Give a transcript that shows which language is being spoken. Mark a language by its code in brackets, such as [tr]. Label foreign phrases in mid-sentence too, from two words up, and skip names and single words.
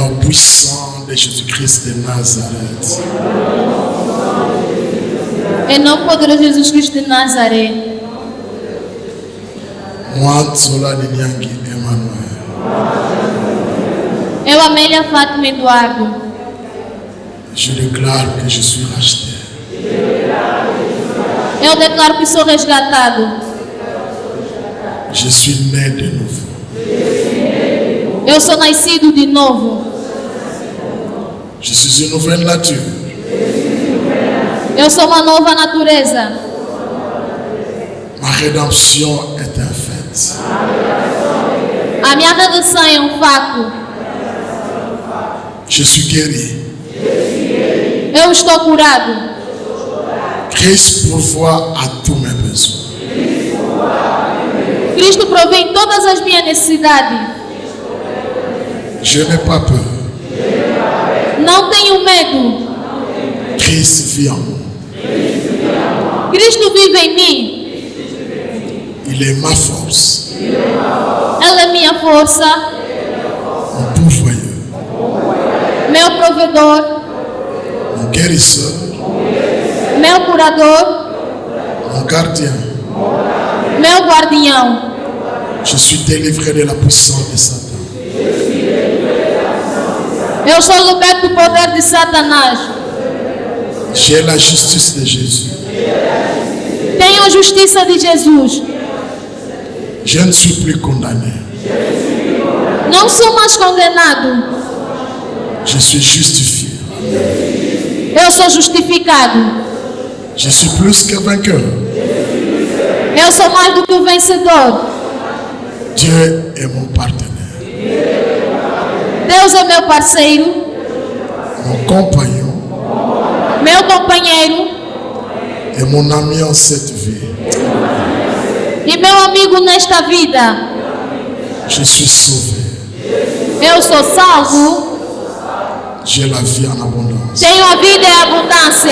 [fr] nom puissant de Jésus-Christ de Nazareth. [pt] Em nome poderoso de Jesus Cristo de Nazaré. [fr] Moi, Zola Liliangi Emmanuel. [pt] Eu, Amélia Fátima Eduardo. [fr] Je déclare que je suis racheté. [pt] Eu declaro que sou resgatado. [fr] Je suis né de nouveau. [pt] Eu sou nascido de novo. [fr] Je suis une nouvelle nature. [pt] Eu sou uma nova natureza. [fr] Ma rédemption est un fait. [pt] A minha redenção é um fato. [fr] Je suis guéri. [pt] Eu estou curado. [fr] Christ pourvoit à tous mes besoins. [pt] Cristo provém todas as minhas necessidades. [fr] Je n'ai pas peur. [pt] Não tenho medo. [fr] Christ vit en moi. [pt] Cristo vive em mim. [fr] Il est ma force. [pt] Ela é minha força. [fr] Mon pourvoyeur. [pt] Meu provedor. [fr] Mon guérisseur. [pt] Meu curador. [fr] Mon gardien. [pt] Meu guardião. [fr] Je suis délivré de la puissance de Satan. [pt] Eu sou liberto do poder de Satanás. [fr] J'ai la justice de Jésus. [pt] Tenho a justiça de Jesus. [fr] Je ne suis plus condamné. [pt] Não sou mais condenado. [fr] Je suis justifié. [pt] Eu sou justificado. [fr] Je suis plus que vainqueur. [pt] Eu sou mais do que o vencedor. [fr] Dieu est mon partenaire. [pt] Deus é meu parceiro. [fr] Mon compagnon [pt] Meu companheiro. [fr] et mon ami en cette vie. [pt] E meu amigo nesta vida. [fr] Je suis sauvé. [pt] Eu sou salvo. [fr] J'ai la vie en abondance. [pt] Tenho a vida em abundância.